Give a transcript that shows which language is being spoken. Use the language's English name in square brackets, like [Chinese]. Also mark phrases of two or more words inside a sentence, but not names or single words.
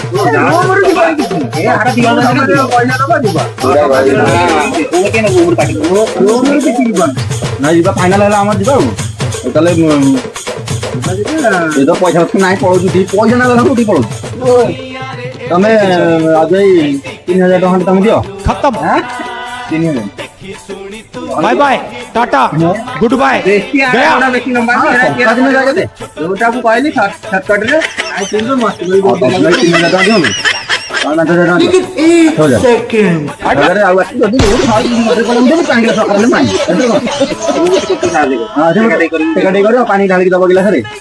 [Odia] ନାଇଁ ଯିବା ଫାଇନାଲ ହେଲା ଆମର ଯିବା ଆଉ ତାହେଲେ ଏ ତ ପଇସା ନାହିଁ ପଳଉଛୁ ପଇସା ନା ଗଲା କୋଉଠି ପଳଉଛୁ ତମେ ଆଜ 3,000 ଟଙ୍କା ତମେ ଦିଅ [Hindi] खत्म 3,000 [English] bye bye tata good bye गया [Odia] ଯୋଉଟାକୁ କହିଲି ସର୍ଟକଟରେ ମସ୍ତ ପାଣି ଢାଳିକି ଦବ ଗିଲାସରେ